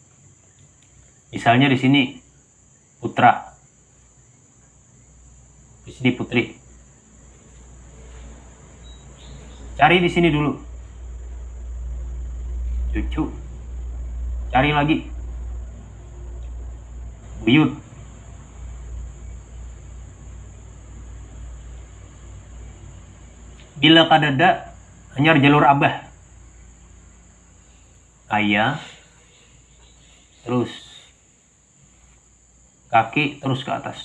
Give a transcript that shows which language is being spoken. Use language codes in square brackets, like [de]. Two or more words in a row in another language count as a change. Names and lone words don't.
[id] Misalnya di sini putra, di Sini putri. Cari di sini dulu. Cucu. Cari lagi. Buyut. [bjn] Bila kadada hanyar jalur abah. [id] Ayah. Terus kaki terus ke atas.